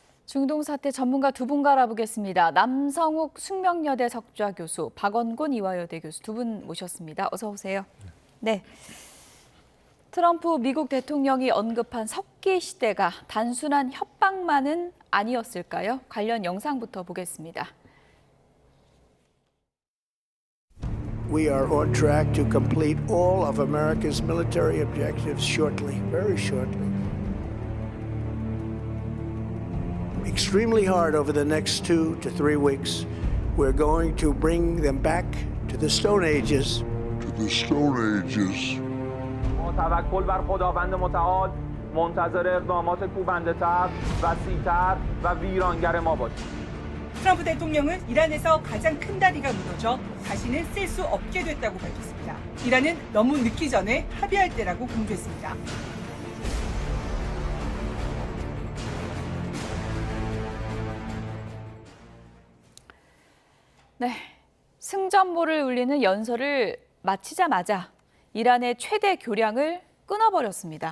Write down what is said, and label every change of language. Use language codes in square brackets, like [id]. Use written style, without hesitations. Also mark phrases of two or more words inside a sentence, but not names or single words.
[ko] 중동 사태 전문가 두 분과 알아보겠습니다. 남성욱 숙명여대 석좌 교수, 박원곤 이화여대 교수 두 분 모셨습니다. 어서 오세요. 네. 트럼프 미국 대통령이 언급한 석기 시대가 단순한 협박만은 아니었을까요? 관련 영상부터 보겠습니다. [en] We are on track to complete all of America's military objectives shortly, very shortly. Extremely hard over the next 2 to 3 weeks. We're going to bring them back to the Stone Ages. To the Stone Ages. [fa] توکل بر خداوند متعال منتظر اقدامات کوبنده‌تر وسیع‌تر و ویرانگر ما باشیم. [ko] 트럼프 대통령은 이란에서 가장 큰 다리가 무너져 다시는 쓸 수 없게 됐다고 밝혔습니다. 이란은 너무 늦기 전에 합의할 때라고 강조했습니다. 네, 승전보를 울리는 연설을 마치자마자 이란의 최대 교량을 끊어버렸습니다.